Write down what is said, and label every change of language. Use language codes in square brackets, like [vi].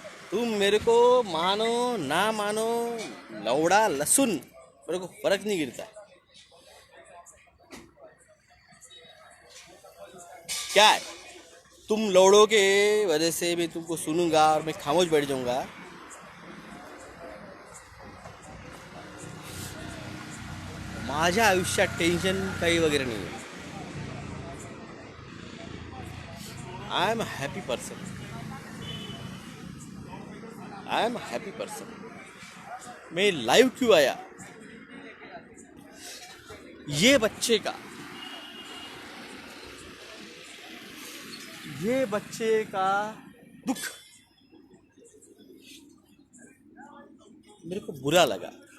[hi] तुम मेरे को मानो ना मानो, लौड़ा लहसुन, मेरे को फर्क नहीं गिरता। क्या है, तुम लौड़ों के वजह से मैं तुमको सुनूंगा और मैं खामोश बैठ जाऊंगा। [mr] माझ्या आयुष्यात टेन्शन काही वगैरे नाही आहे। [en] I am a happy person, I am happy person. [hi] मैं लाइव क्यों आया, ये बच्चे का, ये बच्चे का दुख मेरे को बुरा लगा।